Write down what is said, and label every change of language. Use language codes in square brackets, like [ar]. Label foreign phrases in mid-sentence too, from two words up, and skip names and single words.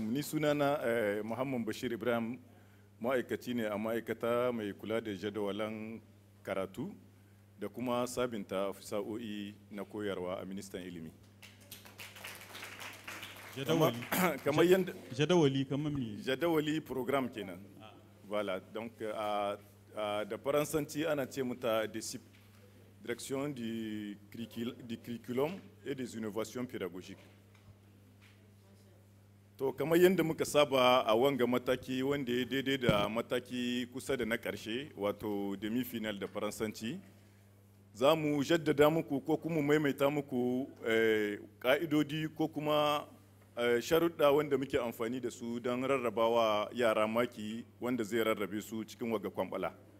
[ha] Ni sunana Muhammad Bashir Ibrahim, ma'aikaci ne a ma'aikata mai kula da jadawalan karatu da kuma sabinta fasa'o'i na koyarwa a ministan ilimi. Jadawali kamar me? Jadawali program kenan. [fr] Voilà, donc [ha] da faransanci ana ce mata DSIP, [fr] Direction du curriculum et des innovations pédagogiques. [ha] To kamar yadda muka saba a wanga mataki wanda ya daidai da mataki kusa da na ƙarshe, wato demi-final da faransanci, za mu jaddada muku ko kuma maimaita muku ƙa'idodi ko kuma sharuɗa wanda muke amfani da su don rarrabawa yara maki wanda zai rarrabe su cikin waga kwambala.